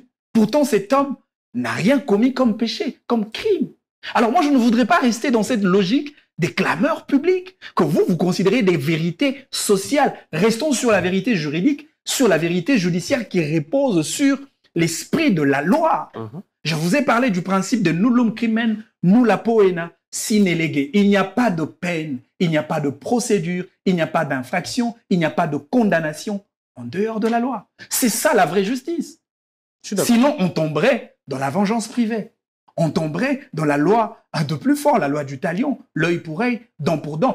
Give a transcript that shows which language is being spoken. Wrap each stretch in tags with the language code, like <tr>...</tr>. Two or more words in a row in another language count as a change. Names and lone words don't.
<fr>Pourtant, cet homme n'a rien commis comme péché, comme crime. Alors moi, je ne voudrais pas rester dans cette logique des clameurs publiques que vous considérez des vérités sociales. Restons sur la vérité juridique, sur la vérité judiciaire qui repose sur l'esprit de la loi. Je vous ai parlé du principe de</fr> <la>nullum crimen nulla poena sine lege.</la> <fr>Il n'y a pas de peine, il n'y a pas de procédure, il n'y a pas d'infraction, il n'y a pas de condamnation en dehors de la loi. C'est ça la vraie justice. Sinon, on tomberait dans la vengeance privée. On tomberait dans la loi un de plus fort, la loi du talion, l'œil pour œil, dent pour dent.</fr>